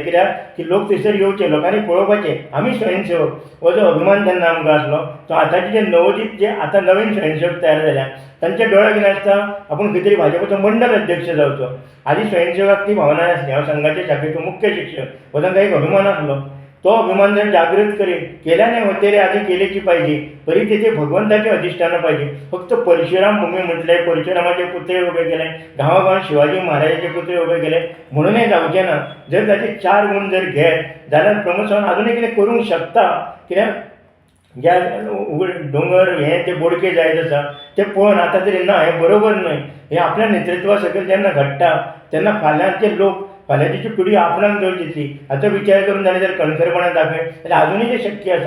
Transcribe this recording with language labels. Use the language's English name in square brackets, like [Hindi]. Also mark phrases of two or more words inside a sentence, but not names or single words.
[Konkani] कित्याक की लोक थंयसर येवचे लोकांनी पळोवपाचें आमी स्वयंसेवक हो जो अभिमान जेन्ना आमकां आसलो तो आतांचे जे नवोदीत जे आतां नवीन स्वयंसेवक तयार जाल्या तांच्या दोळ्याक कितें आसता आपूण खंय तरी भाजपाचो मंडळ अध्यक्ष जावचो. आदी स्वयंसेवकाक ती भावना नासली. हांव संघाच्या शाखेचो मुख्य शिक्षक हो तांकां एक अभिमान आसलो. [Marathi] तो अभिमान जर जागृत करीत केल्याने होते रे आधी केलेची पाहिजे तरी तेथे भगवंताचे अधिष्ठान पाहिजे. [Konkani] फक्त परशुराम भूमी म्हटले परशुरामाचे पुतळे उभे केले गांवागावांत शिवाजी महाराजाचे पुतळे उभे केले म्हणून हे जावचे ना. जर ताचे 4 गुण जर घेत जाल्यार प्रमोद सावंत अजूनय कितें करूंक शकता. कित्याक ज्या दोंगर हे ते बोडके जायत आसा ते पळोवन आतां तरी ना हें बरोबर न्हय. हे आपल्या नेतृत्वा सकयल जेन्ना घडटा तेन्ना फाल्यांचे लोक फाल्यांची पिढी आपणाक जर दितली हाचो विचार करून ताणें जर कणखरपणान दाखय जाल्यार अजुनूय तें शक्य आसा.